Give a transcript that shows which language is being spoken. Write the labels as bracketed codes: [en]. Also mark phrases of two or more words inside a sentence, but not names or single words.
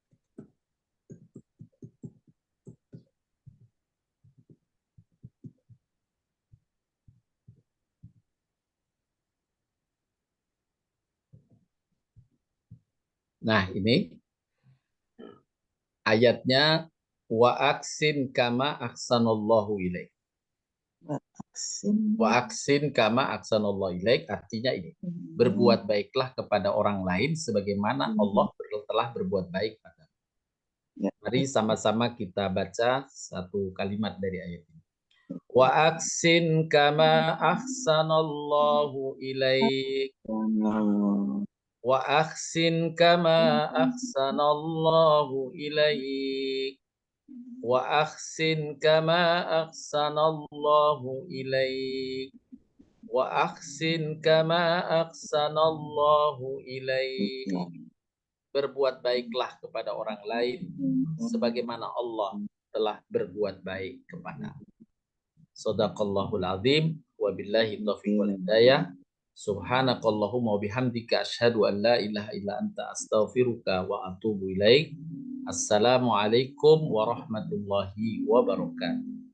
[id] Nah, ini ayatnya [ar] وأحسن كما أحسن الله إليك. وأحسن كما أحسن الله إليك [id] artinya ini, berbuat baiklah kepada orang lain sebagaimana Allah telah berbuat baik padamu. Mari sama-sama kita baca satu kalimat dari ayat ini. [ar] وأحسن كما أحسن الله إليك. وأحسن كما أحسن الله إليك. وأحسن كما أحسن الله إليك. وأحسن كما أحسن الله إليك. [id] Berbuat baiklah kepada orang lain sebagaimana Allah telah berbuat baik kepada. [ar] صدق الله العظيم وبالله التوفيق والهداية. سبحانك اللهم وبحمدك أشهد أن لا إله إلا أنت أستغفرك وأتوب إليك. السلام عليكم ورحمة الله وبركاته.